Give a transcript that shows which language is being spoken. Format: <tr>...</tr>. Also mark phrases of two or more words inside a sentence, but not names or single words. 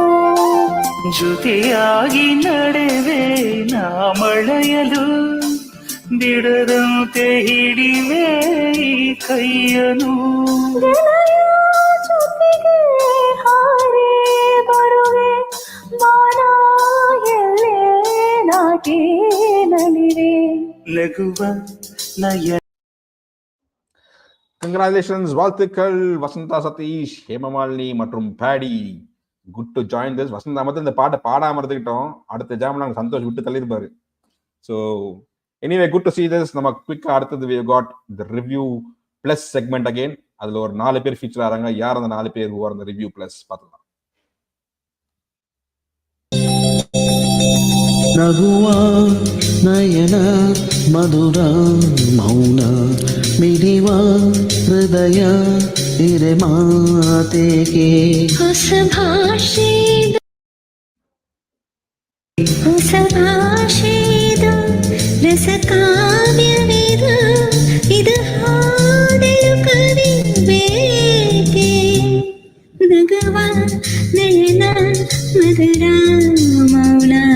<kn>ಜೊತೆಯಾಗಿ ನಡೆವೆ ನಾ ಮಳೆಯಲು ಬಿಡದಂತೆ ಹಿಡಿವೆ ಈ ಕೈಯನು. ಜೊತೆಗೆ ಹಾರಿ ಬರುವೆ ಬಾನ ಎಲ್ಲೇ ನಾಟಿ ನಲಿವೆ ನಗುವ ನಯ.</kn> <ta>கங்க்ராச்சுலேஷன்ஸ், வாழ்த்துக்கள் வசந்தா, சதீஷ், ஹேமமாலினி மற்றும் பேடி.</ta> <en>good to join this.</en> <ta>வசந்தா மட்டும் இந்த பாட்டை பாடாம இருந்துக்கிட்டோம், அடுத்த ஜாம் நாங்கள் சந்தோஷ் விட்டு தள்ளியிருப்பாரு.</ta> <en>so anyway good to see this.</en> <ta>நம்ம குவிக்கா அடுத்தது</ta> <en>we got the review plus segment again.</en> <ta>அதுல ஒரு 4 பேர் ஃபீச்சர் ஆறாங்க. யார் அந்த 4 பேர்? அந்த</ta> <en>review plus</en> <ta>பார்த்துக்கலாம்.</ta> <kn>ನಗುವಾ ನಯನ ಮಧುರ ಮೌನ ಮಿಡಿವ ಹೃದಯ ಇರೆ ಮಾತೆಗೆ ಹೊಸ ಭಾಷೆದು ರಸ ಕಾವ್ಯವಿದು ಇದು ಹಾಡಲು ಕವಿ ಬೇಕೆ ನಗುವ ನಯನ ಮಧುರ ಮೌನ</kn>